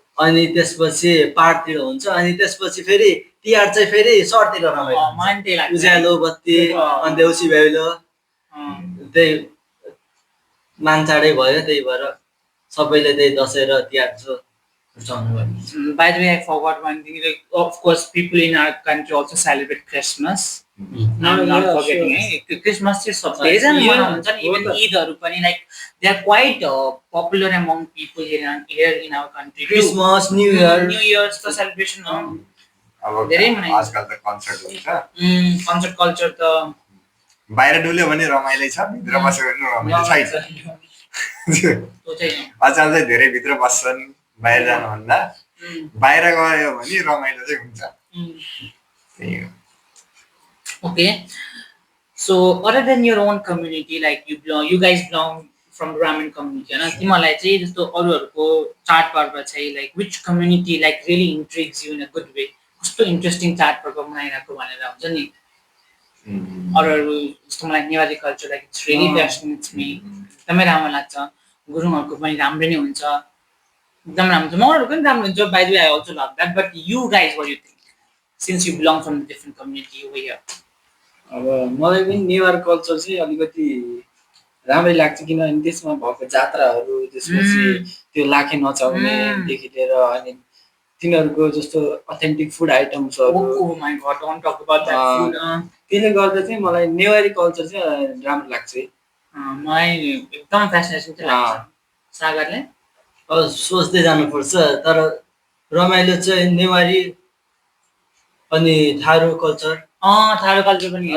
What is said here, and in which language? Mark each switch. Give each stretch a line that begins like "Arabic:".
Nepali: अनि त्यसपछि पाहाडतिर हुन्छ अनि त्यसपछि फेरि तिहार चाहिँ फेरि सहरतिर रमाइलो हुन्छ। मलाई त्यही लाग्छ उज्यालो बत्ती अनि देउसी भैलो त्यही मानचाडै भयो त्यही भएर सबैले त्यही दसैँ र तिहार चाहिँ रुचाउनु भयो
English: By the way, I forgot one thing. Like, of course, people in our country also celebrate Christmas. I'm not Yeah, forgetting. sure. Christmas is
Nepali: सबैजना मनाउँछ नि
English: even
Nepali: ईदहरू पनि
English: like they are quite popular among people here in our country. Christmas new year New Year's the celebration हो.
Nepali: अब धेरै मनाइन्छ। आजकल त कन्सर्ट हुन्छ
English: Concert culture त
Nepali: बाहिर डुल्यो भने रमाइलो छ भित्र बस्यो भने रमाइलो छैन त्यो चाहिँ अचल चाहिँ धेरै भित्र बस्छन् बाहिर जानुभन्दा बाहिर गयो भने रमाइलो चाहिँ हुन्छ त्यही हो
English: Okay. So, other than your own community, like you guys belong from Brahmin community,
Nepali: है ना? तिमीलाई चाहिँ जस्तो अरूहरूको चाडपर्व चाहिँ
English: like which community like really intrigues you in a good way?
Nepali: कस्तो interesting चाडपर्व मनाइरहेको भनेर हुन्छ नि अरूहरू जस्तो मलाई Nepali culture
English: like it's really fascinates me.
Nepali: एकदमै राम्रो लाग्छ गुरुङहरूको पनि राम्रो नै हुन्छ एकदम राम्रो छ मगरहरूको पनि राम्रो हुन्छ
English: by the way I also love that but you guys what do you think since you belong from a different community over here?
Nepali: अब मलाई पनि नेवार कल्चर चाहिँ अलिकति राम्रै लाग्छ किनभने त्यसमा भएको जात्राहरू त्यसपछि त्यो लाखे नचाउनेदेखि लिएर अनि तिनीहरूको जस्तो अथेन्टिक फुड आइटम्सहरू
English: Oh my god, don't talk about that food.
Nepali: त्यसले गर्दा चाहिँ मलाई नेवारी कल्चर चाहिँ राम्रो लाग्छ है मलाई एकदम फ्यासिनेसन चाहिँ लाग्छ सागरले अब सोच्दै जानुपर्छ तर रमाइलो चाहिँ नेवारी अनि थारू कल्चर थारू कल्चर पनि